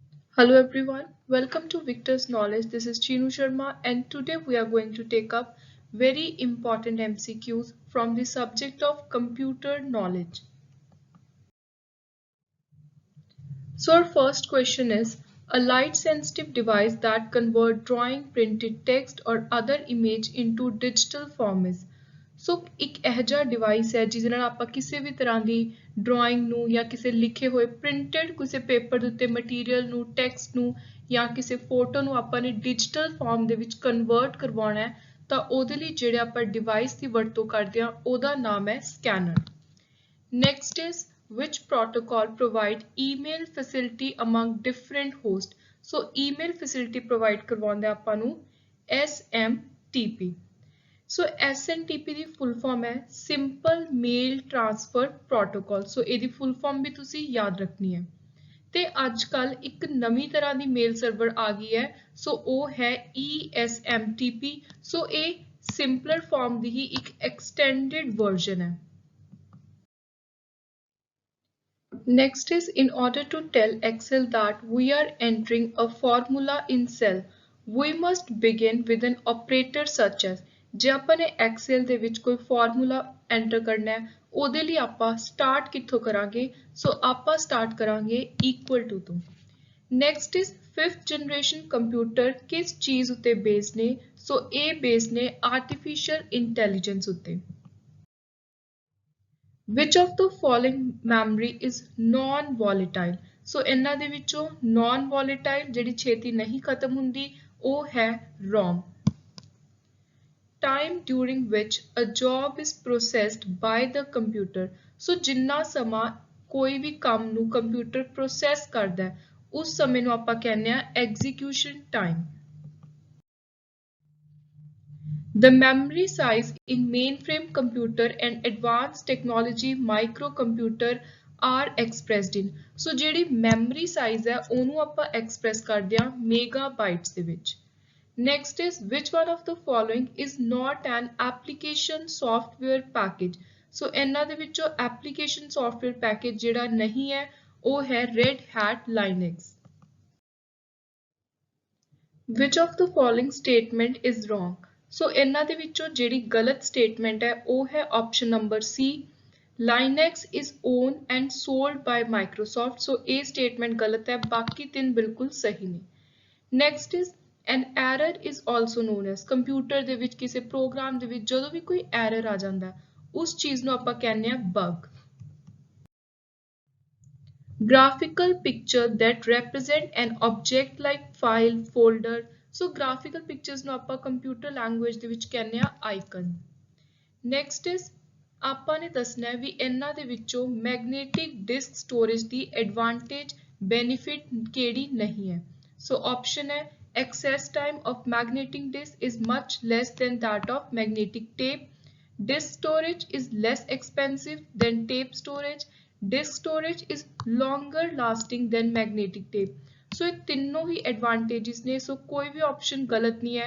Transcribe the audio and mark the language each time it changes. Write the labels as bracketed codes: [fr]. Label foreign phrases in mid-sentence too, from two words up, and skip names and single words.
[en] Hello everyone, welcome to Victor's Knowledge. This is Chinu Sharma and today we are going to take up very important MCQs from the subject of computer knowledge. So our first question is, a light sensitive device that convert drawing, printed text or other image into digital form is। [pa] ਸੋ ਇੱਕ ਇਹ ਜਿਹਾ ਡਿਵਾਈਸ ਹੈ ਜਿਹਦੇ ਨਾਲ ਆਪਾਂ ਕਿਸੇ ਵੀ ਤਰ੍ਹਾਂ ਦੀ ਡਰਾਇੰਗ ਨੂੰ ਜਾਂ ਕਿਸੇ ਲਿਖੇ ਹੋਏ ਪ੍ਰਿੰਟਡ ਕਿਸੇ ਪੇਪਰ ਦੇ ਉੱਤੇ ਮਟੀਰੀਅਲ ਨੂੰ ਟੈਕਸਟ ਨੂੰ ਜਾਂ ਕਿਸੇ ਫੋਟੋ ਨੂੰ ਆਪਾਂ ਨੇ [en] digital form [pa] ਦੇ ਵਿੱਚ ਕਨਵਰਟ ਕਰਵਾਉਣਾ ਹੈ ਤਾਂ ਉਹਦੇ ਲਈ ਜਿਹੜੇ ਆਪਾਂ ਡਿਵਾਈਸ ਦੀ ਵਰਤੋਂ ਕਰਦੇ ਹਾਂ ਉਹਦਾ ਨਾਮ ਹੈ ਸਕੈਨਰ। [en] Next is, which protocol provide email facility among different hosts? So email facility provide [pa] ਕਰਵਾਉਂਦਾ ਆਪਾਂ ਨੂੰ [en] SMTP। [pa] So SMTP ਦੀ [en] full form [pa] ਹੈ Simple Mail Transfer Protocol। So ਇਹਦੀ [en] full form [pa] ਵੀ ਤੁਸੀਂ ਯਾਦ ਰੱਖਣੀ ਹੈ। ਤੇ ਅੱਜ ਕੱਲ ਇੱਕ ਨਵੀਂ ਤਰ੍ਹਾਂ ਦੀ ਮੇਲ ਸਰਵਰ ਆ ਗਈ ਹੈ ਸੋ ਉਹ ਹੈ ESMTP। ਸੋ ਇਹ [en] simpler form [pa] ਦੀ ਹੀ ਇੱਕ [en] extended version [pa] ਹੈ। [en] Next is, in order to tell Excel that we are entering a formula in cell, we must begin with an operator such as। [pa] ਜੇ ਆਪਾਂ ਨੇ Excel ਦੇ ਵਿੱਚ ਕੋਈ ਫਾਰਮੂਲਾ ਐਂਟਰ ਕਰਨਾ ਹੈ ਉਹਦੇ ਲਈ ਆਪਾਂ ਸਟਾਰਟ ਕਿੱਥੋਂ ਕਰਾਂਗੇ ਸੋ ਆਪਾਂ ਸਟਾਰਟ ਕਰਾਂਗੇ [en] equal to [pa] ਤੋਂ। [en] next is fifth generation computer [pa] ਕਿਸ ਚੀਜ਼ ਉੱਤੇ ਬੇਸ ਨੇ ਸੋ ਇਹ ਬੇਸ ਨੇ [en] artificial intelligence [pa] ਉੱਤੇ। [en] Which of the following memory is non-volatile? [pa] So ਇਹਨਾਂ ਦੇ ਵਿੱਚੋਂ non-volatile ਜਿਹੜੀ ਛੇਤੀ ਨਹੀਂ ਖਤਮ ਹੁੰਦੀ ਉਹ ਹੈ ROM। [en] Time during which a job is processed by the computer। [pa] So ਜਿੰਨਾ ਸਮਾਂ ਕੋਈ ਵੀ ਕੰਮ ਨੂੰ ਕੰਪਿਊਟਰ ਪ੍ਰੋਸੈਸ ਕਰਦਾ ਹੈ ਉਸ ਸਮੇਂ ਨੂੰ ਆਪਾਂ ਕਹਿੰਦੇ ਆ [en] execution time। The memory size in mainframe computer and advanced technology microcomputer are expressed in। [pa] So ਜਿਹੜੀ [en] memory size [pa] ਹੈ ਉਹਨੂੰ ਆਪਾਂ express ਕਰਦੇ ਹਾਂ megabytes ਦੇ ਵਿੱਚ। [en] Next is, which one of the following is not an application software package? [pa] So ਇਹਨਾਂ ਦੇ ਵਿੱਚੋਂ [en] application software package [pa] ਜਿਹੜਾ ਨਹੀਂ ਹੈ ਉਹ ਹੈ Red Hat Linux। [en] Which of the following statement is wrong? [pa] So ਇਹਨਾਂ ਦੇ ਵਿੱਚੋਂ ਜਿਹੜੀ ਗਲਤ statement ਹੈ ਉਹ ਹੈ [en] option number C, Linux is owned and sold by Microsoft। [pa] So ਇਹ statement ਗਲਤ ਹੈ ਬਾਕੀ ਤਿੰਨ ਬਿਲਕੁਲ ਸਹੀ ਨੇ। [en] Next is, an error is also known as। [pa] ਕੰਪਿਊਟਰ ਦੇ ਵਿੱਚ ਕਿਸੇ ਪ੍ਰੋਗਰਾਮ ਦੇ ਵਿੱਚ ਜਦੋਂ ਵੀ ਕੋਈ error ਆ ਜਾਂਦਾ ਉਸ ਚੀਜ਼ ਨੂੰ ਆਪਾਂ ਕਹਿੰਦੇ ਆ bug। [en] Graphical picture that represent an object like file, folder। [pa] So [en] graphical pictures [pa] ਨੂੰ ਆਪਾਂ [en] computer language [pa] ਦੇ ਵਿੱਚ ਕਹਿੰਦੇ ਆ icon। [en] Next is, [pa] ਆਪਾਂ ਨੇ ਦੱਸਣਾ ਹੈ ਵੀ ਇਹਨਾਂ ਦੇ ਵਿੱਚੋਂ [en] magnetic disk storage [pa] ਦੀ [en] advantage benefit [pa] ਕਿਹੜੀ ਨਹੀਂ ਹੈ। [en] So option ਹੈ access time of magnetic disk is much less than that of magnetic tape। Disk storage is less expensive than tape storage। Disk storage is longer lasting than magnetic tape। [pa] So ਇਹ ਤਿੰਨੋਂ ਹੀ advantages ਨੇ so ਕੋਈ ਵੀ option ਗਲਤ ਨਹੀਂ ਹੈ।